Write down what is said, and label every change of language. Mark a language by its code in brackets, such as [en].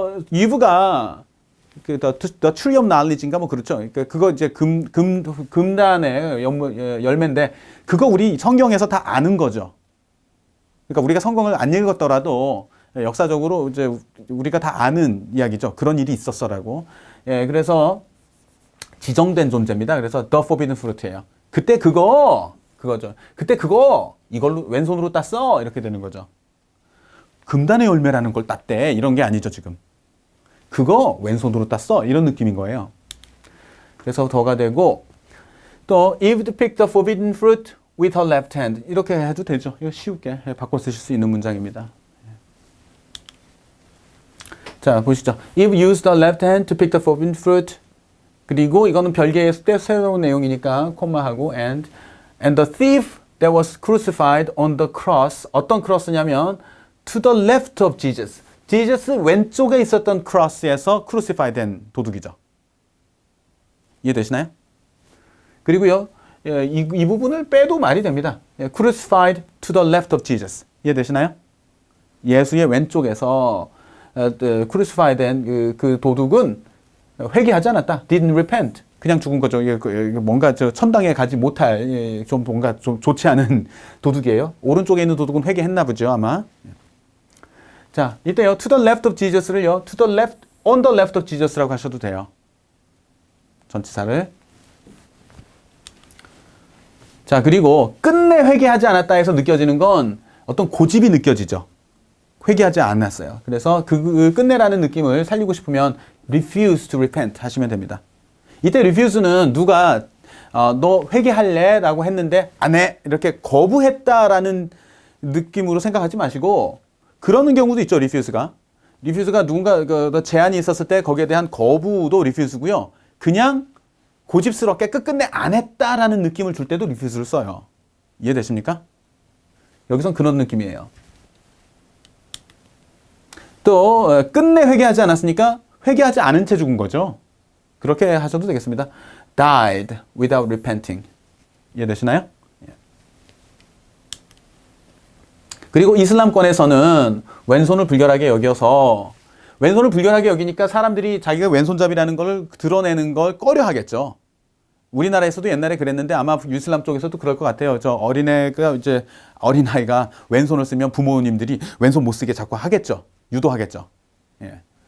[ko] Eve가 [en] the tree of knowledge [ko] 인가 뭐 그렇죠. 그러니까 그거 이제 금단의 열매인데 그거 우리 성경에서 다 아는 거죠. 그러니까 우리가 성경을 안 읽었더라도 역사적으로 이제 우리가 다 아는 이야기죠. 그런 일이 있었어라고. 그래서 지정된 존재입니다. 그래서 [en] the forbidden fruit [ko] 예요. 그때 그거죠. 그때 그거 이걸로 왼손으로 땄어 이렇게 되는 거죠. 금단의 열매라는 걸 땄대 이런 게 아니죠 지금. 그거 왼손으로 땄어 이런 느낌인 거예요. 그래서 더가 되고 또 [en] Eve picked the forbidden fruit with her left hand [ko] 이렇게 해도 되죠. 이거 쉽게 바꿔 쓰실 수 있는 문장입니다. 자 보시죠. [en] Eve used her left hand to pick the forbidden fruit. [ko] 그리고 이거는 별개의 새로운 내용이니까 콤마하고 [en] and the thief that was crucified on the cross [ko] 어떤 크로스냐면 [en] to the left of Jesus. [ko] Jesus 왼쪽에 있었던 크로스에서 crucify 된 도둑이죠. 이해되시나요? 그리고요 이 부분을 빼도 말이 됩니다. [en] crucified to the left of Jesus. [ko] 이해되시나요? 예수의 왼쪽에서 crucify 된 그 도둑은 회개하지 않았다. [en] Didn't repent. [ko] 그냥 죽은 거죠. 뭔가 천당에 가지 못할 좀 뭔가 좀 좋지 않은 도둑이에요. 오른쪽에 있는 도둑은 회개했나 보죠 아마. 자 이때요 [en] to the left of Jesus [ko] 를요 [en] to the left, on the left of Jesus [ko] 라고 하셔도 돼요. 전치사를. 자 그리고 끝내 회개하지 않았다 해서 느껴지는 건 어떤 고집이 느껴지죠. 회개하지 않았어요. 그래서 그 끝내라는 느낌을 살리고 싶으면 [en] refuse to repent [ko] 하시면 됩니다. 이때 refuse는 누가 너 회개할래? 라고 했는데 안 해. 이렇게 거부했다라는 느낌으로 생각하지 마시고 그러는 경우도 있죠. refuse가 누군가 제안이 있었을 때 거기에 대한 거부도 refuse고요. 그냥 고집스럽게 끝끝내 안 했다라는 느낌을 줄 때도 refuse를 써요. 이해되십니까? 여기선 그런 느낌이에요. 또 끝내 회개하지 않았으니까 회개하지 않은 채 죽은 거죠. 그렇게 하셔도 되겠습니다. [en] died without repenting. [ko] 이해되시나요? 그리고 이슬람권에서는 왼손을 불결하게 여겨서 왼손을 불결하게 여기니까 사람들이 자기가 왼손잡이라는 걸 드러내는 걸 꺼려 하겠죠. 우리나라에서도 옛날에 그랬는데 아마 이슬람 쪽에서도 그럴 것 같아요. 저 어린아이가 왼손을 쓰면 부모님들이 왼손 못 쓰게 자꾸 하겠죠. 유도하겠죠. 예.